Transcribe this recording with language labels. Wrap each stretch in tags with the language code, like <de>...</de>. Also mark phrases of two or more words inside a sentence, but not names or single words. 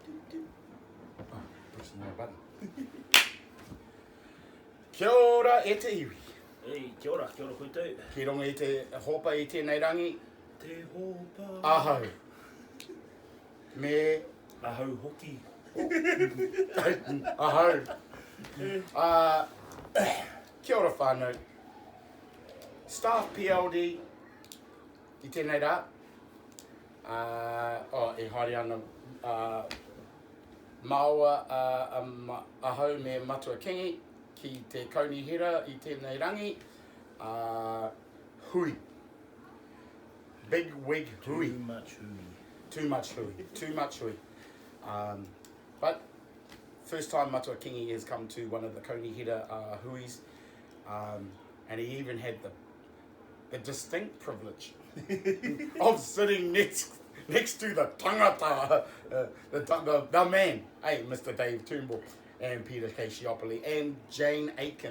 <en>Pushing the button.</en> <mi>Kia ora e te iwi. Ei, kia ora koutou. Ki rongo i te hopa i tēnei rangi. Te hopa. Ahau. Me. Ahau hoki. Ahau. Kia ora whānau.</mi> <en>Staff PLD</en> <mi>i tēnei rā. E haere ana Māua ahau me matua kingi ki te kaunihira i tēnei rangi. Hui.</mi> <en>Big wig hui. Too much hui. Too much hui. Too much hui. But first time</en> <mi>matua kingi</mi> <en>has come to one of the</en> <mi>kaunihira huis.</mi> <en>And he even had the distinct privilege of sitting next to the tangata, the man, hey, Mr. Dave Turnbull and Peter Casciopoli and Jane Aiken.</en>